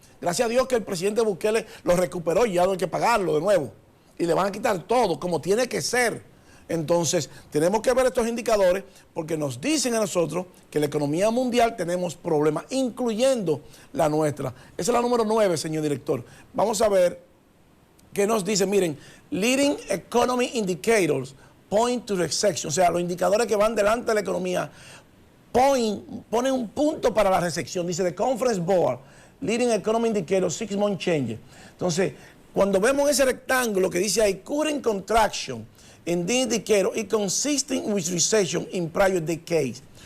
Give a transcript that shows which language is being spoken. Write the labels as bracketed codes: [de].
[es] Gracias a Dios que el presidente Bukele lo recuperó y ya no hay que pagarlo de nuevo. Y le van a quitar todo, como tiene que ser. Entonces, tenemos que ver estos indicadores porque nos dicen a nosotros que la economía mundial tenemos problemas, incluyendo la nuestra. Esa es la número 9, señor director. Vamos a ver qué nos dice. [en] Miren, leading economy indicators point to recession. [es] O sea, los indicadores que van delante de la economía ponen un punto para la recesión. [en] Dice The Conference Board, leading economy indicators, 6-month changes. [es] Entonces, cuando vemos ese rectángulo que dice ahí, [en] current contraction, in the indicator [es] y [en] consistent with recession in prior decades.